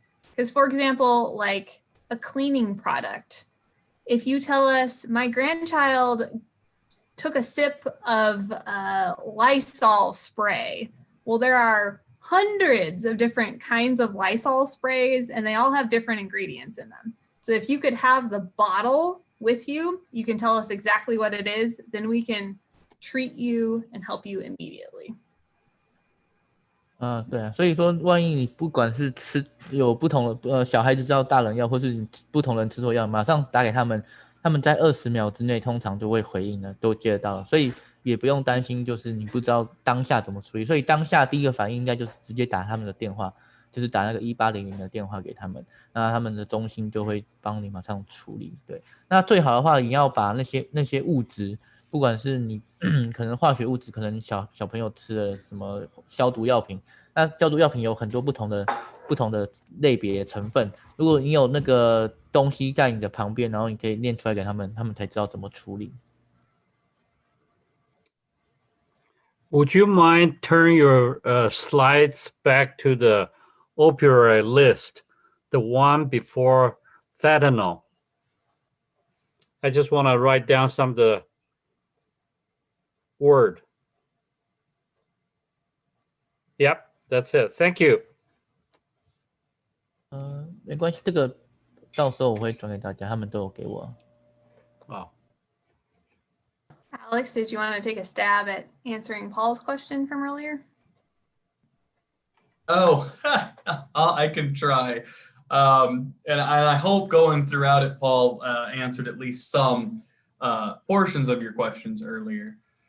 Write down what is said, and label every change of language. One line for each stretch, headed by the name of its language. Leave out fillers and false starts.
English: Because for example, like a cleaning product, if you tell us my grandchild took a sip of Lysol spray, well, there are hundreds of different kinds of Lysol sprays and they all have different ingredients in them. So if you could have the bottle with you, you can tell us exactly what it is, then we can treat you and help you immediately.
Chinese: 对啊，所以说万一你不管是有不同的小孩子知道大人药，或是你不同人吃错药，马上打给他们，他们在20秒之内通常就会回应了，都接得到了，所以也不用担心，就是你不知道当下怎么处理，所以当下第一个反应应该就是直接打他们的电话，就是打那个1800的电话给他们，那他们的中心就会帮你马上处理。对，那最好的话，你要把那些物质，不管是你可能化学物质，可能小朋友吃了什么消毒药品，那消毒药品有很多不同的类别成分，如果你有那个东西在你的旁边，然后你可以念出来给他们，他们才知道怎么处理。
English: Would you mind turn your slides back to the opioid list, the one before fentanyl? I just want to write down some of the word. Yep, that's it. Thank you.
Chinese: 没关系，这个到时候我会转给大家，他们都有给我。 Oh.
English: Alex, did you want to take a stab at answering Paul's question from earlier? Oh, I can try. And I hope going throughout it, Paul answered at least some portions of your questions earlier.